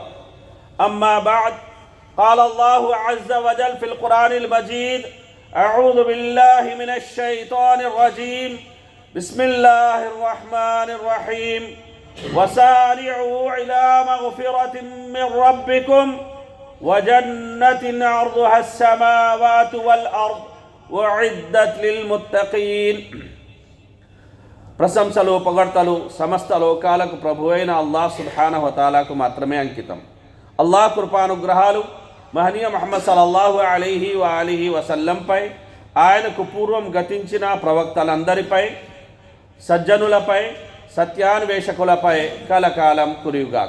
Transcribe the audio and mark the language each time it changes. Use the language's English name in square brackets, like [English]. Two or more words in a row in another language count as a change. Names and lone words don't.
[Arabic] أما بعد، قال الله عز وجل في القرآن المجيد: أعوذ بالله من الشيطان الرجيم، بسم الله الرحمن الرحيم، وسارعوا إلى مغفرة من ربكم وجنة عرضها السماوات والأرض وعدت للمتقين. [Telugu] ప్రశంసలు పొగడ్తలు సమస్త లోకాలకు ప్రభువైన అల్లాహ్ [Arabic] سبحانه وتعالى [Telugu] మాత్రమే అంకితం. అల్లాహ్ కృపానుగ్రహాలు మహనీయ ముహమ్మద్ [Arabic] صلى الله عليه وآله وسلم, [Telugu] ఆయనకు పూర్వం గతించిన ప్రవక్తలందరిపై, సజ్జనులపై, సత్యాన్వేషకులపై కలకాలం కురియుగాక.